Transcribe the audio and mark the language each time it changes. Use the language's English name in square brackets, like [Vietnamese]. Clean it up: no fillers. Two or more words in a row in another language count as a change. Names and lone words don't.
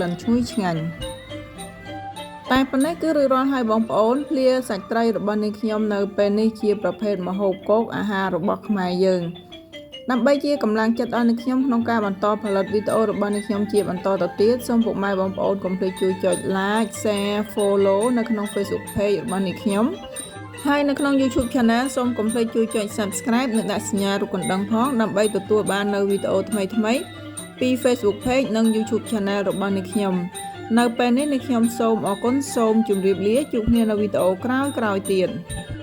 [Khmer] នឈ្ងុយឆ្ងាញ់តែប៉ុណ្ណេះគឺរួចរាល់ហើយបងប្អូនភ្លាសាច់ត្រីរបស់នេះខ្ញុំនៅពេលនេះជាប្រភេទម្ហូបគោកអាហារ របស់ខ្មែរយើងដើម្បីជាកម្លាំងចិត្តដល់អ្នកខ្ញុំក្នុងការបន្តផលិតវីដេអូរបស់អ្នកខ្ញុំជាបន្តទៅទៀតសូមពុកម៉ែបងប្អូនកុំភ្លេចជួយចុច [English] like share follow [Khmer] នៅក្នុង Facebook page របស់អ្នកខ្ញុំហើយនៅក្នុង YouTube Channel សូមកុំភ្លេចជួយចុច Subscribe និងដាក់សញ្ញារូបកណ្ដឹងផងដើម្បីទទួលបាននូវវីដេអូថ្មីពី Facebook Page និង YouTube Channel របស់អ្នកខ្ញុំនៅពេលនេះអ្នកខ្ញុំសូមអរគុណសូមជម្រាបលាជួបគ្នានៅវីដេអូក្រោយទៀត